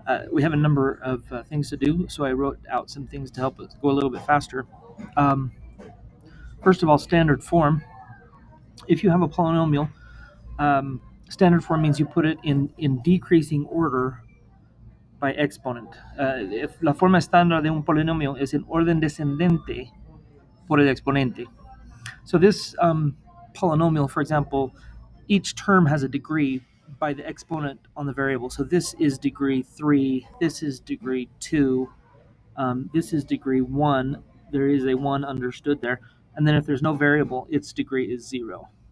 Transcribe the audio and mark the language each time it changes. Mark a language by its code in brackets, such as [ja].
[en] We have a number of things to do, so I wrote out some things to help us go a little bit faster. Um, First of all, standard form. If you have a polynomial, standard form means you put it in decreasing order by exponent. [es] If la forma estándar de un polinomio es en orden descendente por el exponente. [en] So this polynomial, for example, each term has a degree by the exponent on the variable. So this is degree 3, this is degree 2, this is degree 1. There is a 1 understood there. And then if there's no variable, its degree is 0.